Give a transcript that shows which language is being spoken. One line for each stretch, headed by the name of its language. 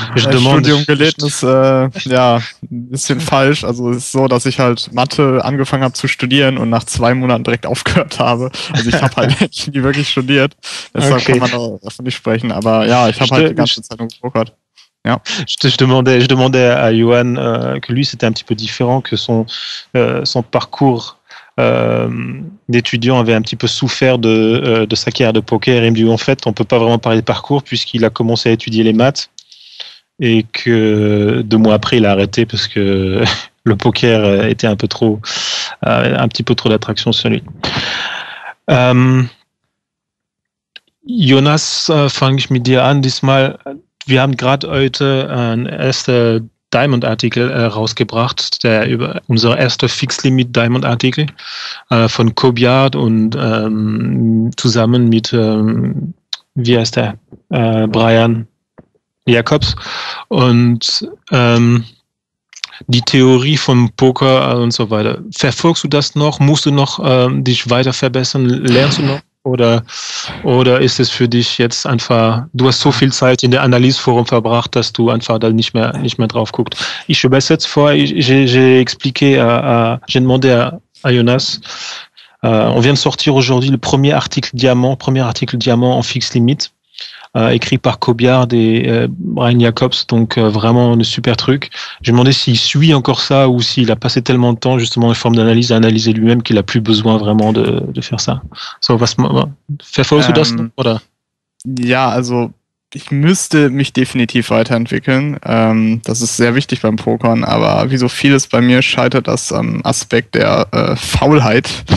German: Studium gelitten ist ja ein bisschen falsch. Also es ist so, dass ich halt Mathe angefangen habe zu studieren und nach 2 Monaten direkt aufgehört habe. Also ich habe halt nie wirklich studiert. Deshalb kann man davon nicht sprechen. Aber ja, ich habe halt die ganze Zeit nur gepokert. Ja.
French: Je demandais à Johan que lui c'était un petit peu différent, que son parcours d'étudiant avait un petit peu souffert de sa carrière de poker. Et il me dit en fait on peut pas vraiment parler de parcours puisqu'il a commencé à étudier les maths et que 2 mois après il a arrêté parce que le poker était un petit peu trop d'attraction sur lui.
German: Jonas, fange ich mit dir an diesmal. Wir haben gerade heute einen ersten Diamond-Artikel rausgebracht, unser erster Fixed-Limit Diamond-Artikel von Kobiard und zusammen mit, wie heißt der, Brian Jacobs. Und die Theorie vom Poker und so weiter. Verfolgst du das noch? Musst du noch dich weiter verbessern? Lernst du noch? Oder ist es für dich jetzt einfach, du hast so viel Zeit in der Analyse-Forum verbracht, dass du einfach da nicht mehr drauf guckst.
French: Je
German: übersetze vor,
French: j'ai expliqué j'ai demandé à Jonas, on vient de sortir aujourd'hui le premier article diamant en fixe limite, écrit par Kobiard et Brian Jacobs, donc vraiment un super truc. J'ai demandé s'il suit encore ça ou s'il a passé tellement de temps justement en forme d'analyse à analyser lui-même qu'il a plus besoin vraiment de faire ça.
German: So, verfolgst du das noch, oder? Ja, also ich müsste mich definitiv weiterentwickeln. Das ist sehr wichtig beim Pokern, aber wie so vieles bei mir scheitert das am Aspekt der Faulheit.